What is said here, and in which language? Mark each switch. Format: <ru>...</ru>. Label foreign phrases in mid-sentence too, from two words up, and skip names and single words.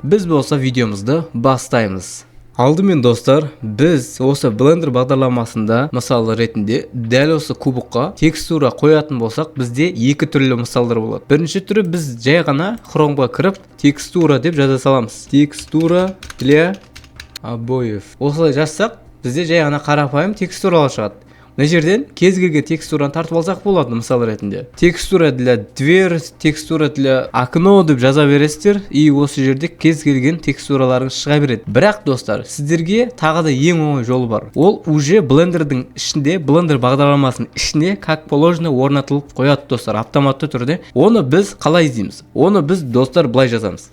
<kk>Біз болса видеомызды бастаймыз. Алдымен достар, біз осы Blender бағдарламасында мысалы ретінде дәл осы кубыққа текстура қоятын болсақ, бізде екі түрлі мысалдар болады. Бірінші түрі біз жай ғана Chromeға кіріп текстура деп жаза саламыз.</kk> <ru>Текстура для обоев.</ru> <kk>Осылай жазсақ, бізде жай ғана қарапайым текстуралар шығады. Мына жерден кез келген текстураны тартып алсақ болады мысалы ретінде.</kk> <ru>Текстура для дверь, текстура для окно</ru> <kk>деп жаза бересіздер, и осы жерде кез келген текстураларың шыға береді. Бірақ достар, сіздерге тағы да ең оңай жолы бар. Ол уже Blender'дың ішінде, Blender бағдарламасының ішіне</kk> <ru>как положено</ru> <kk>орнатылып қояды достар, автоматты түрде. Оны біз қалай іздейміз? Оны біз достар былай жазамыз.</kk>